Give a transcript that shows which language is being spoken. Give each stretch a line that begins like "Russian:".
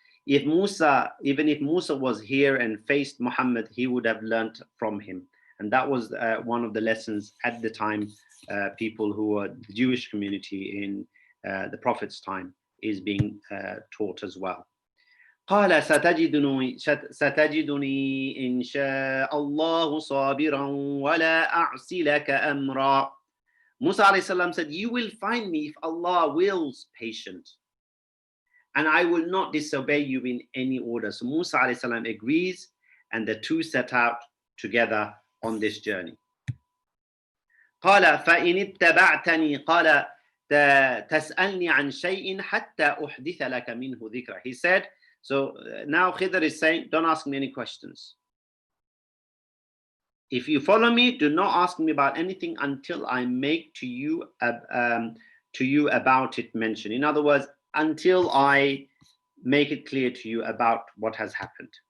English: Even if Musa was here and faced Muhammad, he would have learnt from him. And that was one of the lessons at the time, people who were the Jewish community in the Prophet's time is being taught as well.
Arabic: قال ستجدني إن شاء الله صابرا ولا أعصي لك أمرا.
English: Musa alayhi salam said, you will find me if Allah wills patient, and I will not disobey you in any order. So Musa alayhi salam agrees, and the two set out together on this journey.
Arabic: قال فإن اتبعتني قال تسألني عن شيء حتى أحدث لك منه ذكرا.
English: He said, so now Khidr is saying, don't ask me any questions. If you follow me, do not ask me about anything until I make to you to you about it mentioned. In other words, until I make it clear to you about what has happened.